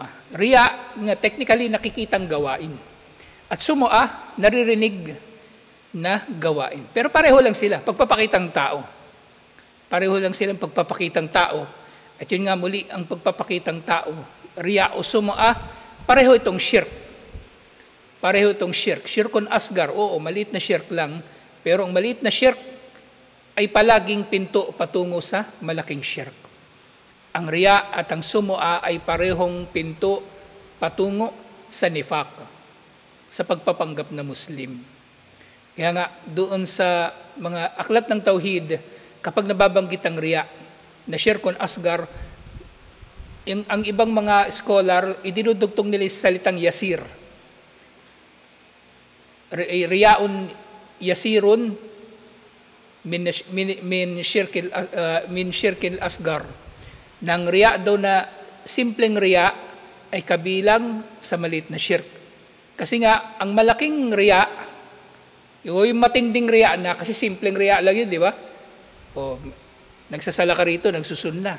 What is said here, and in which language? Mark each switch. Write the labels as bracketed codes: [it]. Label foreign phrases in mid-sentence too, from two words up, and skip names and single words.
[tl] Riya, technically nakikitang gawain. At sum'a, naririnig na gawain. Pero pareho lang sila, pagpapakitang tao. Pareho lang silang pagpapakitang tao. At yun nga muli, ang pagpapakitang tao, riya o sum'a, pareho itong shirk. Pareho itong shirk. [ar] شرك أصغر, [tl] maliit na shirk lang. Pero ang maliit na shirk ay palaging pinto patungo sa malaking shirk. Ang riya at ang sum'a ay parehong pinto patungo sa nifaq, sa pagpapanggap na Muslim. Kaya nga, doon sa mga aklat ng Tauhid, kapag nababanggit ang riya, na [ar] شرك أصغر, [tl] ang ibang mga scholar, idinudugtong nila sa salitang yasir. [ar] رياء يسير من الشرك الأصغر. [tl] Nang riya daw na simpleng riya ay kabilang sa maliit na shirk. Kasi nga, ang malaking riya, yung matinding riya na, kasi simpleng riya lang yun, di ba? O, nagsasala ka rito, nagsusun na.